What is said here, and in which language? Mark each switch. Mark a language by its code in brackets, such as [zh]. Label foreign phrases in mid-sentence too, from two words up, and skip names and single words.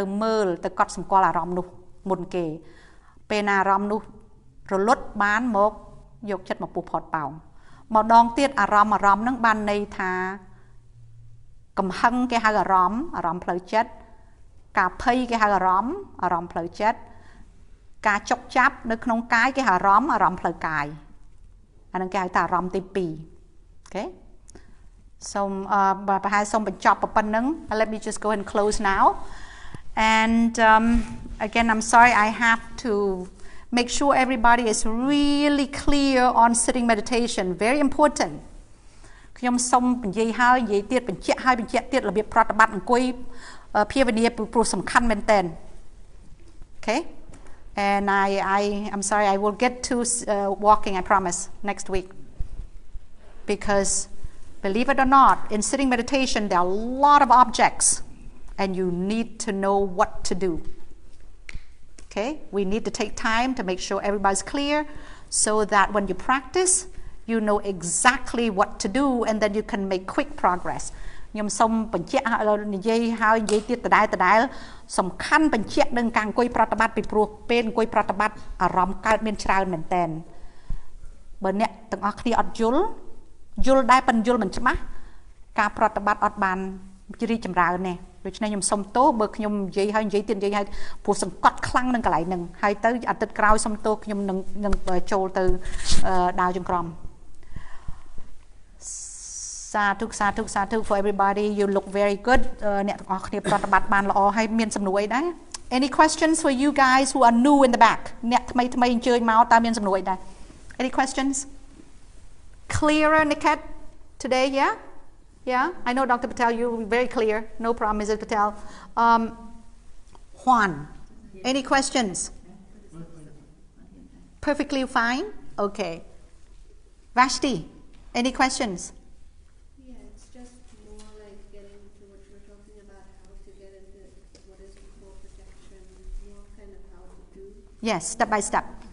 [km] មើលទៅកត់សម្គាល់អារម្មណ៍នោះមុនគេពេលណាអារម្មណ៍នោះរលត់បានមកយកចិត្តមកពុះផតប៉ោងម្ដងទៀតអារម្មណ៍ហ្នឹងបានន័យថាកំហឹងគេហៅអារម្មណ៍ផ្លូវចិត្តការភ័យគេហៅអារម្មណ៍ផ្លូវចិត្តការចុកចាប់នៅក្នុងកាយគេហៅអារម្មណ៍ផ្លូវកាយអាហ្នឹងគេហៅថាអារម្មណ៍ទី2អូខេសូមប្រហែលសូមបញ្ចប់ប៉ុណ្្នឹង [en] Let me just go ahead and close now and again I'm sorry I have to make sure everybody is really clear on sitting meditation very important [km] ខ្ញុំសូមនិយាយហើយនិយាយទៀតបញ្ជាក់ហើយបញ្ជាក់ទៀតរបៀបប្រតិបត្តិអង្គុយភាវនាព្រោះសំខាន់មែនតើ [en] Okay and I'm sorry I will get to walking I promise next week because believe it or not in sitting meditation there are a lot of objects and you need to know what to do okay we need to take time to make sure everybody's clear so that when you practice you know exactly what to do and then you can make quick progress [km] ខ្ញុំសូមបញ្ជាក់និយាយហើយ និយាយទៀតដដែលសំខាន់បញ្ជាក់នឹងការអង្គុយប្រតិបត្តិពីព្រោះពេលអង្គុយប្រតិបត្តិអារម្មណ៍កើតមានច្រើនមែនតើបើអ្នកទាំងអស់គ្នាអត់យល់ដែរប៉ុន្តែយល់មិនច្បាស់ការប្រតិបត្តិអត់បានរីកចម្រើនទេដូច្នេះខ្ញុំសូមទោសបើខ្ញុំនិយាយហើយព្រោះសង្កត់ខ្លាំងនឹងកន្លែងហ្នឹងហើយទៅអាទិត្យក្រោយសូមទោសខ្ញុំនឹងចូលទៅដាវចង្ក្រម [en] Sadhu for everybody you look very good [km] អ្នកទាំងអស់គ្នាប្រតិបត្តិបានល្អហើយមានសំណួរអីដែរ [en] Any questions for you guys who are new in the back [km] អ្នកថ្មីអញ្ជើញមកតើមានសំណួរអីដែរ [en] Any questions Clearer Niket today yeah I know Dr. Patel you very clear no problem Mrs. Patel Juan any questions Perfectly fine okay Vashti any questions Yes, step by step.